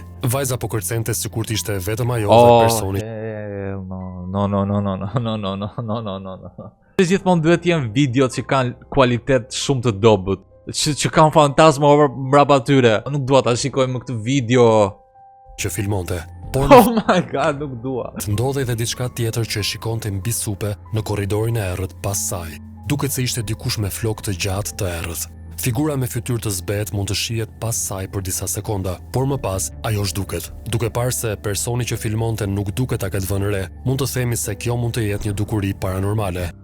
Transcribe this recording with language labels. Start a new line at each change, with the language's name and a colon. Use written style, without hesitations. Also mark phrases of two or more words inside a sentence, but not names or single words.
Albanian: Vajza po kërcente sikur të ishte vetëm ajo dhe personi.
English: No.
Albanian: Gjithmonë duhet të jenë videot që kanë kualitet shumë të dobët, që kanë fantazma mbrapa tyre. Nuk dua ta shikoj më këtë video që filmonte. Por
English: oh my god,
Albanian: nuk dua. Ndodhej edhe diçka tjetër që e shikonte mbi supe në korridorin e errët pas saj. Duket se ishte dikush me flokë të gjatë të errët. Figura me fytyrë të zbet mund të shihet pas saj për disa sekonda, por më pas ajo zhduket. Duke parë se personi që filmonte nuk duket ta ketë vënë re, mund të themi se kjo mund të jetë një dukuri paranormale.